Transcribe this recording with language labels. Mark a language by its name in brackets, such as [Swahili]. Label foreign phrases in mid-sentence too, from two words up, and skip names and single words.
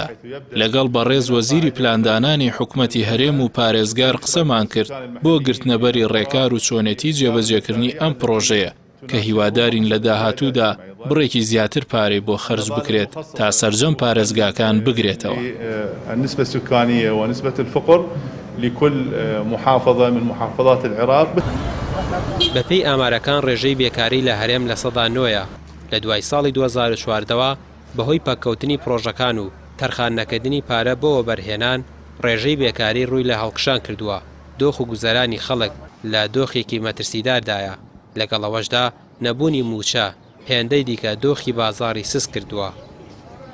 [Central Kurdish] لەگەڵ بەڕێز وەزیری پلاندانانی حکومەتی هەرێم و پارێزگار قسەمان کرد بۆ گرتنەبەری ڕێکار و چۆنێتی جێبەجێکردنی ئەم پرۆژەیە کە هیوادارین لە داهاتوودا بڕێکی زیاتر پارەی بۆ خەرج بکرێت تا سەرجەم پارێزگاکان بگرێتەوە. [Arabic] النسبة السكانية ونسبة الفقر لكل محافظة من محافظات العراق. [Central Kurdish] بەپێی ئامارەکان ڕێژەی بێکاری لە هەرێم لە 9% لە دوای ساڵی 2014 بەهۆی پەککەوتنی پرۆژەکان و تەرخان نەکردنی پارە بۆەوە بەرهێنان ڕێژەی بێکاری ڕووی لە هەڵکشان کردووە. دۆخ و گوزەرانی خەڵک لە دۆخێکی مەترسیداردایە، لەگەڵەوەشدا نەبوونی موچە هێندەی دیکە دۆخی بازاڕی سس کردووە.